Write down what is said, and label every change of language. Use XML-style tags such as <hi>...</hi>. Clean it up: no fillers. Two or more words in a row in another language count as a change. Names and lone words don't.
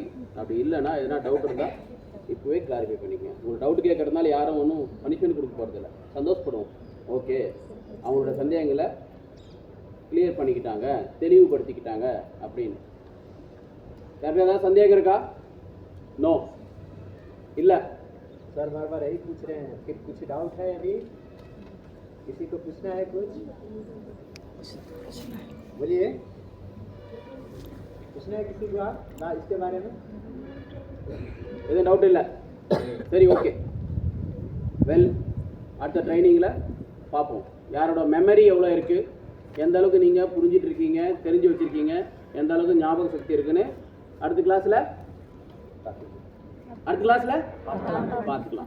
<ta>அப்படி இல்லைன்னா எதனா டவுட் இருந்தால் இப்போவே கிளாரிஃபை பண்ணிக்கங்க. உங்களுக்கு டவுட் கேட்கறதுனால யாரும் ஒன்றும் பனிஷ்மெண்ட் கொடுக்க போகிறதில்ல, சந்தோஷப்படுவோம். ஓகே, அவங்களோட சந்தேகங்களை கிளியர் பண்ணிக்கிட்டாங்க, தெளிவுபடுத்திக்கிட்டாங்க அப்படின்னு. யாருக்கு ஏதாவது சந்தேகம் இருக்கா? नो இல்ல</ta> <hi>सर बार बार यही पूछ रहे हैं कि कुछ डाउट है अभी? किसी को पूछना है कुछ? बोलिए, पूछना है किसी को आप ना इसके बारे में?</hi> <ta>எதுவும் டவுட் இல்லை? சரி, ஓகே. வெல், அடுத்த ட்ரைனிங்கில் பார்ப்போம் யாரோட மெமரி எவ்வளோ இருக்குது, எந்த அளவுக்கு நீங்கள் புரிஞ்சிட்டு இருக்கீங்க, தெரிஞ்சு வச்சுருக்கீங்க, எந்த அளவுக்கு ஞாபக சக்தி இருக்குன்னு அடுத்த கிளாஸில் பார்த்துக்கலாம்.</ta>